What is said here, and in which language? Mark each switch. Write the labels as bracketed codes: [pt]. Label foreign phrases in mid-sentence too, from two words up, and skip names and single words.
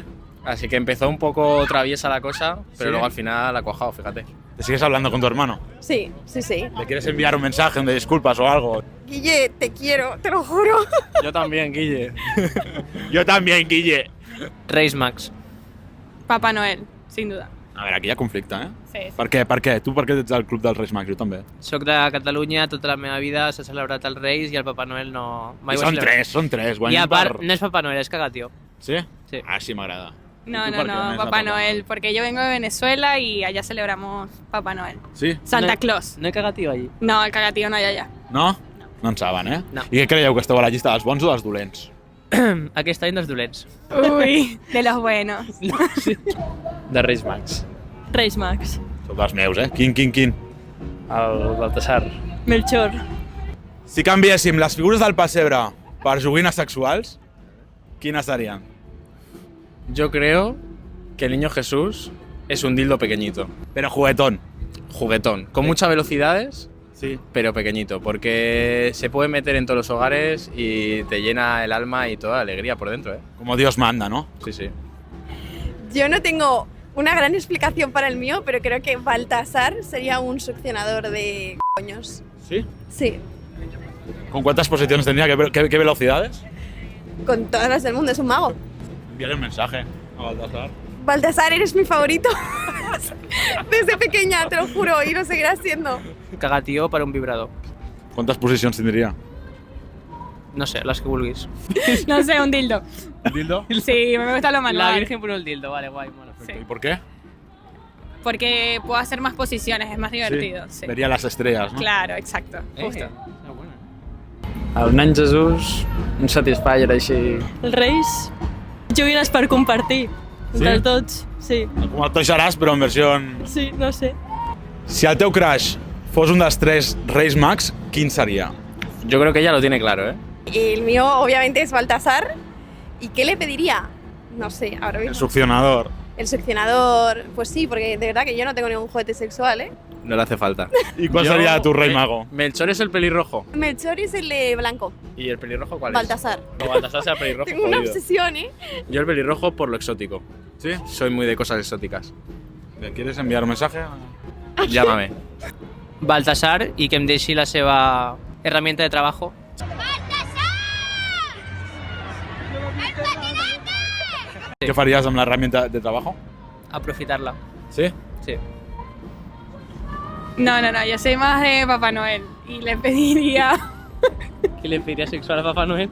[es] Así que empezó un poco traviesa la cosa, pero ¿Sí? luego al final ha cuajado, fíjate. ¿Te sigues hablando con tu hermano? Sí. ¿Le quieres enviar un mensaje de disculpas o algo? Guille, te quiero, te lo juro. Yo también, Guille. Yo también, Guille. [ca] Reis Mags. [es] Papá Noel, sin duda. [ca] A veure, aquí hi ha conflicte, Sí. Per què? Tu per què ets del club dels Reis Mags? Jo també. Soc de Catalunya, tota la meva vida s'ha celebrat els Reis i el Papa Noel no... I són tres. I Guanyen a part, no és Papa Noel, és cagatió. Sí? Sí. Ah, sí, m'agrada. No, [es] ¿Y tú por qué no es Papá Noel, porque yo vengo de Venezuela y allá celebramos Papá Noel. Sí? Santa No. Claus. [ca] No hi ha cagatiu allí. [es] No, el cagatío no hay allá. [ca] No? No en saben, No. I què creieu, que esteu a la llista dels bons o dels dolents? Aquest any dels dolents. [es] Uy, de los buenos. [ca] De Reis Mags. Reis Mags. Sou dels meus, Quin? El Baltasar. Melchor. Si canviéssim les figures del pessebre per joguines sexuals, quines serien? [es] Yo creo que el niño Jesús es un dildo pequeñito, [ca] Però juguetón. [es] juguetón, con muchas velocidades, Sí. pero pequeñito, porque se puede meter en todos los hogares y te llena el alma y toda la alegría por dentro, Como Dios manda, ¿no? Sí, sí. Yo no tengo una gran explicación para el mío, pero creo que Baltasar sería un succionador de coños. Sí? Sí, ¿Con cuántas posiciones tendría? ¿Qué velocidades? con todas las del mundo, es un mago. Enviarle un mensaje a Baltasar. Baltasar, eres mi favorito. Desde pequeña, te lo juro, y lo seguirás siendo. [ca] Cagatió per un vibrador. ¿Cuántas posicions tindria? No sé, les que vulguis. [es] No sé, un dildo. ¿Un dildo? Sí, me gusta lo La manual. Virgen por el dildo, vale, guay, mola. Sí. ¿Y por qué? Porque puedo hacer más posiciones, es más divertido. Sí. Vería las estrellas, ¿no? Claro, exacto. Justo. [ca] El nen Jesús, un Satisfyer així. Els Reis. Joguines per compartir. Entre tots. Sí. Com el Toys R Us, però en versió... Sí, no sé. Si el teu crush fos un dels tres Reis Mags, quin seria? [es] Yo creo que ella lo tiene claro, El mío, obviamente, es Baltasar. ¿Y qué le pediría? No sé, ahora mismo. El succionador. El succionador, pues sí, porque de verdad que yo no tengo ningún juguete sexual, No le hace falta. ¿Y cuál sería tu rey mago? Melchor es el pelirrojo. Melchor es el de blanco, ¿Y el pelirrojo cuál Baltasar. es? No, Baltasar sea pelirrojo. Tengo una jodido. obsesión, Yo el pelirrojo por lo exótico. ¿Sí? Soy muy de cosas exóticas. ¿Le quieres enviar un mensaje? Llámame. [ca] Baltasar i que em deixi la seva herramienta de treball. [es] ¿Qué farías [ca] amb la [es] herramienta de trabajo? [ca] Aprofitar-la. ¿Sí? Sí. [es] No, yo soy más de Papá Noel y le pediría, [ca] Qui li pediria sexual a Papá Noel?